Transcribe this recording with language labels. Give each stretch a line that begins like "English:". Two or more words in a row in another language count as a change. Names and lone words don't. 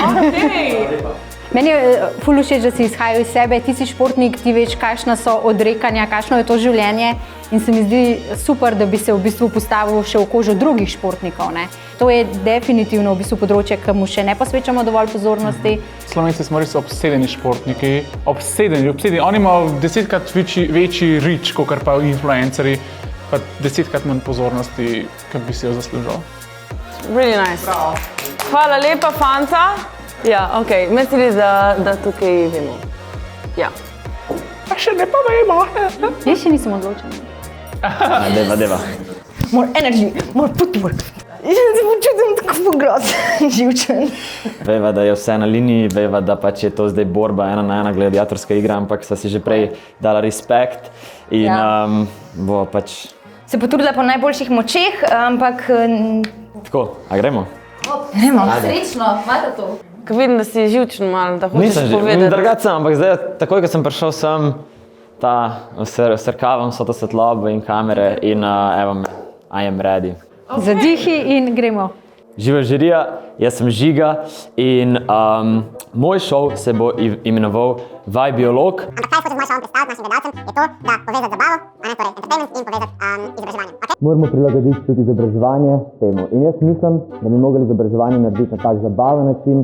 Slovenian: Meni je ful všeč, da si izhajal iz sebe, ti si športnik, ti veš, kakšna so odrekanja, kakšno je to življenje in se mi zdi super, da bi se v bistvu postavil še v kožo drugih športnikov. Ne? To je definitivno v bistvu področje, ki mu še ne posvečamo dovolj pozornosti. Slovenci smo res obsedeni športniki, obsedeni. Oni imajo 10-krat večji reach, kot pa influencerji, pa 10-krat manj pozornosti, kot bi si jo zaslužil.
English: Really nice.
Slovenian: Hvala lepa, fanta. Ja, okej, mislim, da tukaj vemo. Ja. Pa še ne pa vemo. Jaz še nisem odločen. Deva.
English: More energy, more footwork.
Slovenian: Jaz se počutim tako grozen, živčen. Veva, da je vse na liniji, veva, da pač je to zdaj borba 1-1 gladiatorska igra, ampak sva si že prej dala respekt in bo pač... Se potrudila po najboljših močeh, ampak... Tako, a gremo? Gremo. Srečno, imate to. Ko vidim, da si živčen malo, da hočeš povedati. Nisem drugače, ampak zdaj, takoj, ko sem prišel sem, vsrkavam so to svetlobo in kamere in evo me,
English: I am ready.
Slovenian: Zadihi in gremo. Živa žirija, jaz sem Žiga in moj šov se bo imenoval Vaj biolog. Ampak kaj hočeš moj šov predstaviti našim gledalcem, je to, da povezati zabavo, torej entertainment in povezati izobraževanje. Okay? Moramo prilagoditi tudi izobraževanje temu. In jaz mislim, da bi mogli izobraževanje narediti na tak zabaven način.